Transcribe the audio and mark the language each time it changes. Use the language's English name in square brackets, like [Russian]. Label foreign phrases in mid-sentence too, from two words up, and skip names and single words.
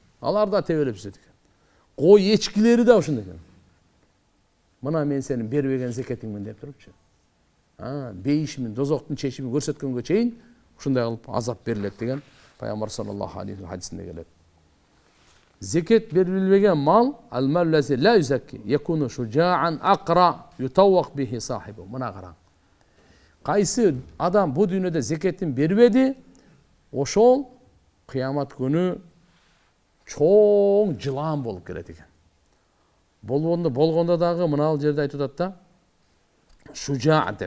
[Kyrgyz] Алар да тебелеп сүзөт экен. Кой эчкилери да ошондой экен. Мына мен сенин бербеген зекетиңмин деп турупчу. Бейишимин, дозоктун чечимин көрсөткөнгө чейин ушундай кылып азап берилет деген пайгамбар [Arabic] صلى الله عليه [Kyrgyz] хадисинде келет. Зекет берилбеген мал [Arabic] المال الذي لا يزكى يكون شجاعا أقرع يطوق به صاحبه. [Kyrgyz] Мына караң. Кайсы адам бу дүйнөдө зекетин бербеди, ошол кыямат күнү чоң жылан болуп келет экен. Болгондо дагы мына жерде айтып атат да, шужа деп.